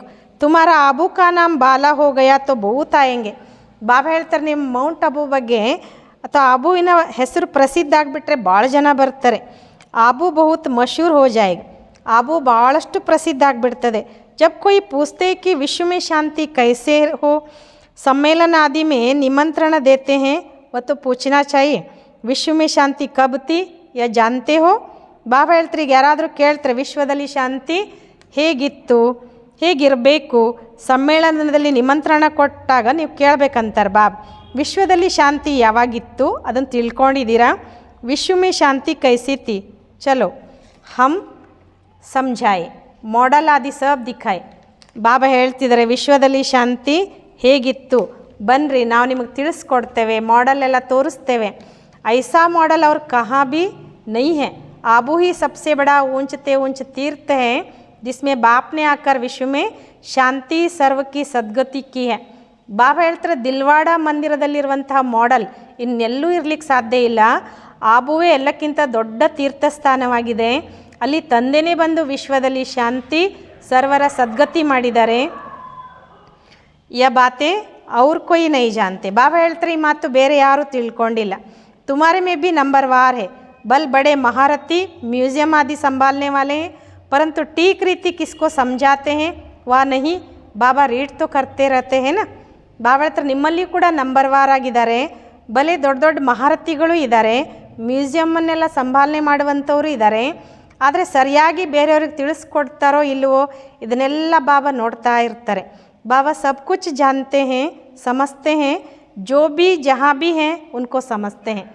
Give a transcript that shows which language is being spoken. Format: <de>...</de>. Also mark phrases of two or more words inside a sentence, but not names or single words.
<hi>तुम्हारा आबू का नाम बाला हो गया तो बहुत आएंगे.</hi> <kn>ಬಾಬಾ ಹೇಳ್ತಾರೆ ನಿಮ್ಮ ಮೌಂಟ್ ಅಬು ಬಗ್ಗೆ ಅಥವಾ ಆಬುವಿನ ಹೆಸರು ಪ್ರಸಿದ್ಧ ಆಗಿಬಿಟ್ರೆ ಭಾಳ ಜನ ಬರ್ತಾರೆ.</kn> <hi>आबू बहुत मशहूर हो जाएगा.</hi> <kn>ಆಬು ಭಾಳಷ್ಟು ಪ್ರಸಿದ್ಧ ಆಗಿಬಿಡ್ತದೆ.</kn> <hi>जब कोई ಪೂछते कि विश्व में शांति कैसे हो, सम्मेलन आदि में निमंत्रण देते हैं, वो तो पूछना चाहिए विश्व में शांति कब थी या जानते हो.</hi> <kn>ಬಾಬಾ ಹೇಳ್ತಾರೆ ಈಗ ಯಾರಾದರೂ ಕೇಳ್ತಾರೆ ವಿಶ್ವದಲ್ಲಿ ಶಾಂತಿ ಹೇಗಿತ್ತು, ಹೇಗಿರಬೇಕು, ಸಮ್ಮೇಳನದಲ್ಲಿ ನಿಮಂತ್ರಣ ಕೊಟ್ಟಾಗ ನೀವು ಕೇಳಬೇಕಂತಾರೆ ಬಾಬಾ. ವಿಶ್ವದಲ್ಲಿ ಶಾಂತಿ ಯಾವಾಗಿತ್ತು ಅದನ್ನು ತಿಳ್ಕೊಂಡಿದ್ದೀರಾ?</kn> <hi>विश्व में शांति कैसी थी, चलो हम समझाएं, मॉडल आदि सब दिखाएं.</hi> <kn>ಬಾಬಾ ಹೇಳ್ತಿದ್ದಾರೆ ವಿಶ್ವದಲ್ಲಿ ಶಾಂತಿ ಹೇಗಿತ್ತು ಬನ್ನಿರಿ ನಾವು ನಿಮಗೆ ತಿಳಿಸ್ಕೊಡ್ತೇವೆ, ಮಾಡೆಲ್ ಎಲ್ಲ ತೋರಿಸ್ತೇವೆ.</kn> <hi>ऐसा मॉडल और कहाँ भी नहीं है. आबू ही सबसे बड़ा ऊंचते ऊंच तीर्थ है जिसमें बाप ने आकर विश्व में शांति सर्व की सद्गति की है.</hi> <kn>ಬಾಬಾ ಹೇಳ್ತಾರೆ ದಿಲ್ವಾಡ ಮಂದಿರದಲ್ಲಿರುವಂತಹ ಮಾಡೆಲ್ ಇನ್ನೆಲ್ಲೂ ಇರಲಿಕ್ಕೆ ಸಾಧ್ಯ ಇಲ್ಲ. ಆಬುವೇ ಎಲ್ಲಕ್ಕಿಂತ ದೊಡ್ಡ ತೀರ್ಥಸ್ಥಾನವಾಗಿದೆ. ಅಲ್ಲಿ ತಂದೆನೇ ಬಂದು ವಿಶ್ವದಲ್ಲಿ ಶಾಂತಿ ಸರ್ವರ ಸದ್ಗತಿ ಮಾಡಿದ್ದಾರೆ.</kn> <hi>ये बातें और कोई नहीं जानते.</hi> <kn>ಬಾಬಾ ಹೇಳ್ತಾರೆ ಈ ಮಾತು ಬೇರೆ ಯಾರೂ ತಿಳ್ಕೊಂಡಿಲ್ಲ.</kn> <hi>तुम्हारे में भी नंबर वार है, बल बड़े महारथी म्यूज़ियम आदि संभालने वाले हैं, परंतु ठीक रीति किसको समझाते हैं वा नहीं. बाबा रीड तो करते रहते हैं ना.</hi> <kn>ಬಾಬಾ ಹತ್ರ ನಿಮ್ಮಲ್ಲಿ ಕೂಡ ನಂಬರ್ ವಾರ್ ಆಗಿದ್ದಾರೆ, ಬಲೆ ದೊಡ್ಡ ದೊಡ್ಡ ಮಹಾರಥಿಗಳು ಇದ್ದಾರೆ, ಮ್ಯೂಸಿಯಮ್ಮನ್ನೆಲ್ಲ ಸಂಭಾಲನೆ ಮಾಡುವಂಥವರು ಇದ್ದಾರೆ. ಆದರೆ ಸರಿಯಾಗಿ ಬೇರೆಯವ್ರಿಗೆ ತಿಳಿಸ್ಕೊಡ್ತಾರೋ ಇಲ್ಲವೋ ಇದನ್ನೆಲ್ಲ ಬಾಬಾ ನೋಡ್ತಾ ಇರ್ತಾರೆ.</kn> <hi>बाबा सब कुछ जानते हैं समझते हैं, जो भी जहाँ भी है उनको समझते हैं.</hi>